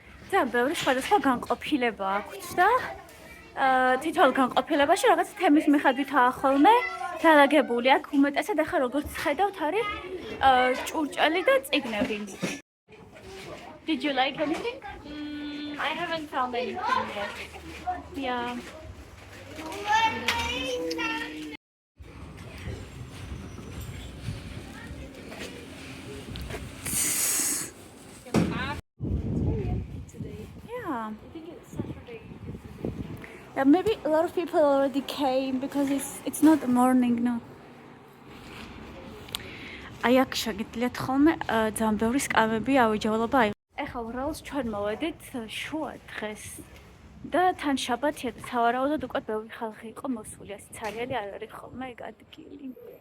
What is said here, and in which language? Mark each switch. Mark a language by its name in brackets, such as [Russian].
[Georgian] ძალიან ბევრი სხვადასხვა განყოფილება აქვს და თითოეულ განყოფილებაში რაღაც თემის მიხედვითაა ხოლმე დალაგებული. აქ უმეტესად ახლა როგორც ხედავთ არის ჭურჭელი და წიგნები. [English] Did you like anything? I haven't found anything yet. Yeah. Yeah. Yeah, maybe a lot of people already came because it's not the morning now. [Georgian] აი აქ შეგიძლიათ ხოლმე ძალიან ბევრი სკამები ავიჯავლობა აი. ეხლა უბრალოდ ჩვენ მოვედით შუა დღეს და თან შაბათია და სავარაუდოდ უკვე ბევრი ხალხი იყო მოსული, ასე ცარიელი არ არის ხოლმე ეგ ადგილი.